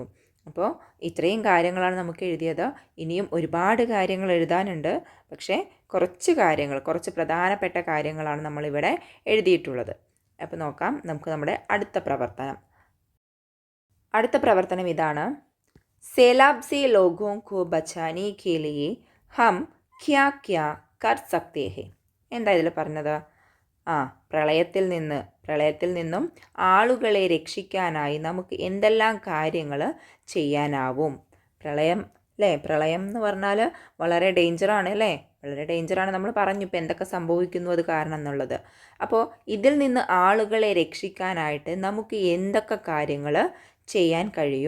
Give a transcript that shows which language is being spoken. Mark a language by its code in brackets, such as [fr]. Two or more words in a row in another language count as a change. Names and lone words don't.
[ml] അപ്പോൾ ഇത്രയും കാര്യങ്ങളാണ് നമുക്ക് എഴുതിയത്. ഇനിയും ഒരുപാട് കാര്യങ്ങൾ എഴുതാനുണ്ട്. പക്ഷേ കുറച്ച് പ്രധാനപ്പെട്ട കാര്യങ്ങളാണ് നമ്മളിവിടെ എഴുതിയിട്ടുള്ളത്. അപ്പോൾ നോക്കാം നമുക്ക് നമ്മുടെ അടുത്ത പ്രവർത്തനം ഇതാണ്. [hi] सैलाब से ലോഗോं को बचाने के लिए हम क्या क्या कर सकते हैं. [ml] എന്താ ഇതിൽ പറഞ്ഞത്? പ്രളയത്തിൽ നിന്നും ആളുകളെ രക്ഷിക്കാനായി നമുക്ക് എന്തെല്ലാം കാര്യങ്ങൾ ചെയ്യാനാവും. പ്രളയം എന്ന് പറഞ്ഞാൽ വളരെ ഡേഞ്ചറാണ് അല്ലേ, വളരെ ഡേഞ്ചറാണ്. നമ്മൾ പറഞ്ഞു ഇപ്പോൾ എന്തൊക്കെ സംഭവിക്കുന്നു അത് കാരണം എന്നുള്ളത്. അപ്പോൾ ഇതിൽ നിന്ന് ആളുകളെ രക്ഷിക്കാനായിട്ട് നമുക്ക് എന്തൊക്കെ കാര്യങ്ങൾ ചെയ്യാൻ കഴിയും?